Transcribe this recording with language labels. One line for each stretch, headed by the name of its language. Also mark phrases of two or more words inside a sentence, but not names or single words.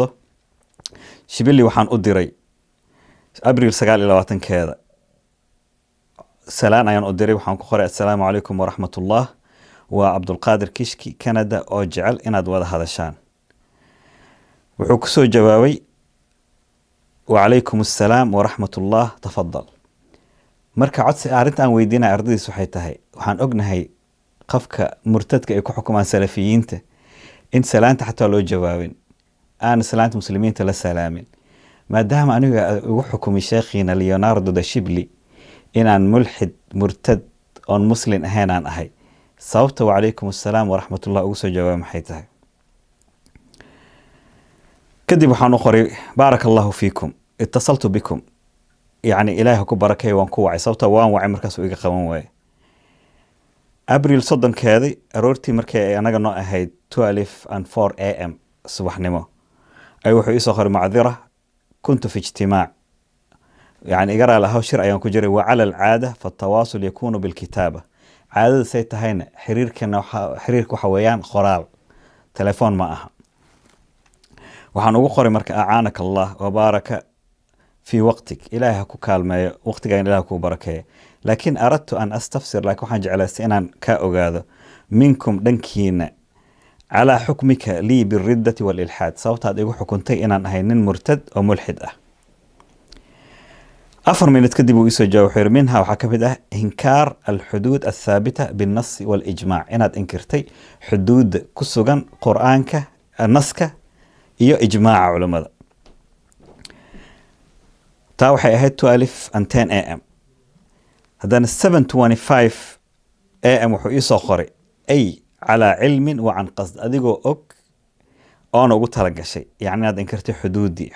Somali: Shibili waxaan u diray abriil 29keeda salaan ayaan u diray, waxaan ku qoray
Arabic: السلام عليكم ورحمة الله,
Somali: waa Cabdulqaadir Kishki Canada oo jecel inaad wada hadashaan. wuxuu ku soo jawaabay
Arabic: وعليكم السلام ورحمة الله تفضل.
Somali: marka codsi arinta aan weydiinay ardaydiis waxay tahay waxaan ognahay qofka murtadka ay ku xukumaan salafiyiinta in salaanta xataa loo jawaabin aan salaanta muslimiinta la salaamin, maadaama aniga ugu xukumay sheekhiina Leonardo da Shibli inaan mulxid murtad oon muslim ahayn aan ahay, sababta
Arabic: وعليكم السلام ورحمة الله
Somali: ugu soo jawaabay maxay tahay? kadib waxaan u qoray
Arabic: بارك الله فيكم اتصلت بكم، يعني
Somali: إلهي ku barakay waan ku wacay, sababta waan wacay markaas uu iga qaban waayay. abriil 30keedii aroortii markay anaga noo ahayd 12:04 am subaxnimo ay wuxuu ii soo qoray macdira
Arabic: كنت في اجتماع، يعني
Somali: iga lahaa shir ayaan ku jiray.
Arabic: وعلى العادة فالتواصل يكون بالكتابة،
Somali: caadada say tahayna xiriirka waxa weeyaan qoraal, telefoon ma aha. waxaan ugu qoray marka
Arabic: أعانك الله وبارك في وقتك،
Somali: إلهي ku kaalmeeyo waqtiga إلهي ku barakeeyo.
Arabic: لكن أردت أن أستفسر لك
Somali: waxaan jeclaystay inaan ka ogaado
Arabic: منكم dhankiina على حكمك لي بالردة والإلحاد،
Somali: sababtaad igu xukuntay inaan ahay nin murtad oo mulxid ah. 4 minute kadib uu isoo jawaab منها waxaa ka mid ah
Arabic: إنكار الحدود الثابتة بالنص والإجماع،
Somali: inaad inkirtay xuduud ku sugan quraanka naska iyo ijmaaca culimada. taa waxay ahayd 12:10 am. haddana 7:25 am wuxuu ii soo qoray
Arabic: أي على علمٍ وعن قصد,
Somali: adigoo og oona ugu tala gashay, yani inaad inkirtay xuduuddii.